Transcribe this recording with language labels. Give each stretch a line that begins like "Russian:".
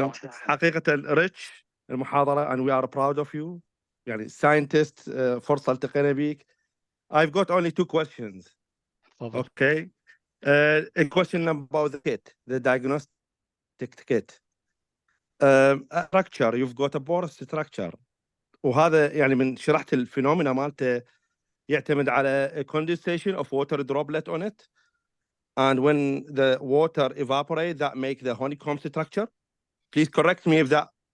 Arabic: حقيقه ريتش المحاضره
English: and we are proud of you.
Arabic: يعني scientist فرصه التقينا بيك.
English: I've got only 2 questions.
Arabic: تفضل.
English: Okay. A question about the kit, the diagnostic kit. Structure, you've got a porous structure.
Arabic: وهذا يعني من شرحت الفينومينا مالته يعتمد على
English: condensation of water droplet on it, and when the water evaporate that make the honeycomb structure. Please correct me if that